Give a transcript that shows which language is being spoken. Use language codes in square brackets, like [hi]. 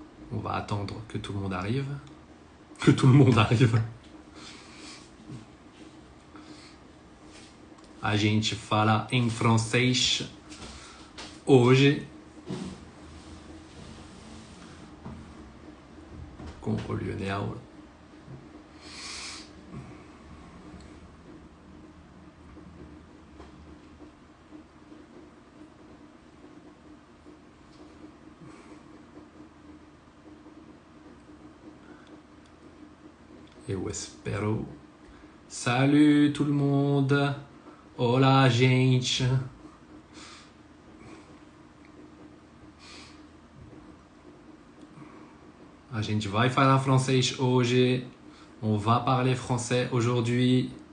[fr] On va attendre que tout le monde arrive. Que tout le monde arrive. [pt] A gente fala em francês hoje com o Lionel. Eu espero. [fr] Salut tout le monde! [es] Hola, gente! [pt] A gente vai falar francês hoje. [fr] On va parler français aujourd'hui.